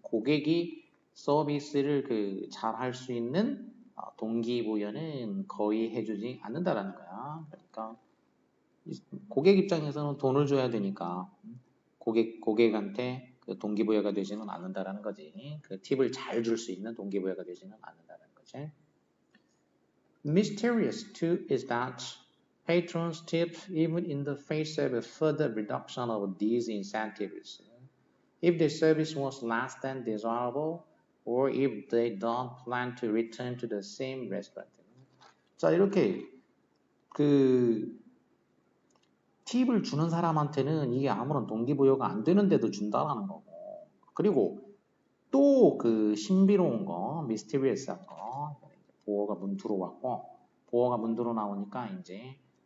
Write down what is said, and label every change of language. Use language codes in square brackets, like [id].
[ko] 고객이 서비스를 잘할 수 있는 동기부여는 거의 해주지 않는다라는 거야. 그러니까 고객 입장에서는 돈을 줘야 되니까 고객한테 그 동기부여가 되지는 않는다라는 거지. 그 팁을 잘 줄 수 있는 동기부여가 되지는 않는다는 거지. [en] Mysterious too is that patrons tip even in the face of a further reduction of these incentives. If the service was less than desirable, or if they don't plan to return to the same restaurant. [ko] 자, 이렇게 팁을 주는 사람한테는 이게 아무런 동기부여가 안 되는데도 준다라는 거고. 그리고 또 신비로운 거, 미스테리어스한 거. 보어가 문투로 왔고, 보어가 문투로 나오니까 이제